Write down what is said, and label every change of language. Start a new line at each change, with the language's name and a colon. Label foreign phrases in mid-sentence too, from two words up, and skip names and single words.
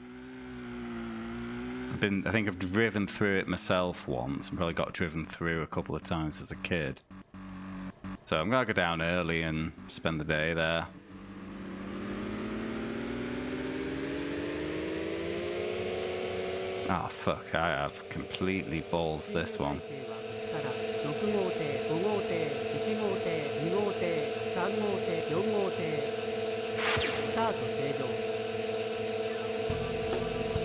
English: I think I've driven through it myself once, and probably got driven through a couple of times as a kid. So I'm gonna go down early and spend the day there. Oh fuck, I have completely balls this one.
Japanese: 6 号艇、5号艇、1号艇、2号艇、3号艇、4号艇スタート正常